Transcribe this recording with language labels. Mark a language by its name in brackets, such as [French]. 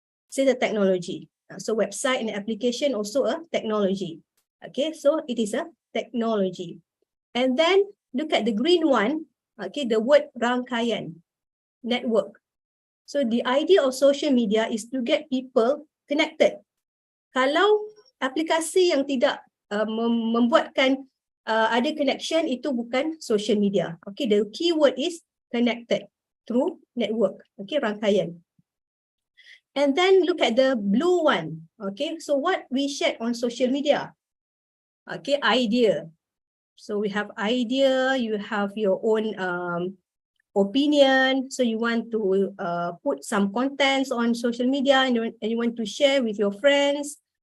[English] It's a technology. So website and application also a technology. Okay, so it is a technology. And then look at the green one, okay, the word rangkaian, network. So the idea of social media is to get people connected. [Malay] Kalau aplikasi yang tidak membuatkan ada connection, itu bukan social media. [English] Okay, the keyword is connected through network. Okay, rangkaian. And then look at the blue one. Okay, so what we shared on social media? Okay, idea. So we have idea, you have your own opinion. So you want to put some contents on social media and you want to share with your friends.